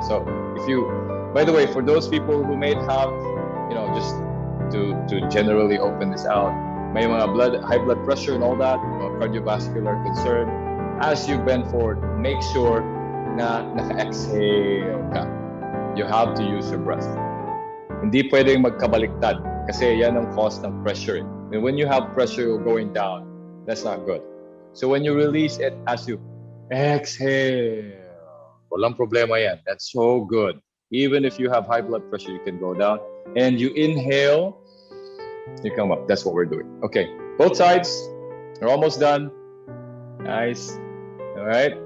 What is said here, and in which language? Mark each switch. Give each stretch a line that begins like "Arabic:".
English: So, by the way, for those people who may have, just to generally open this out,
Filipino: may mga
English: high blood pressure and all that, cardiovascular concern, as you bend forward, make sure
Filipino: na naka-exhale ka.
English: You have to use your breath.
Filipino: Hindi pwedeng magkabaliktad kasi yan ang cause ng pressure.
English: And when you have pressure going down, that's not good. So when you release it as you exhale,
Filipino: walang problema yan.
English: That's so good. Even if you have high blood pressure, you can go down. And you inhale, you come up. That's what we're doing. Okay, both sides. We're almost done. Nice. All right.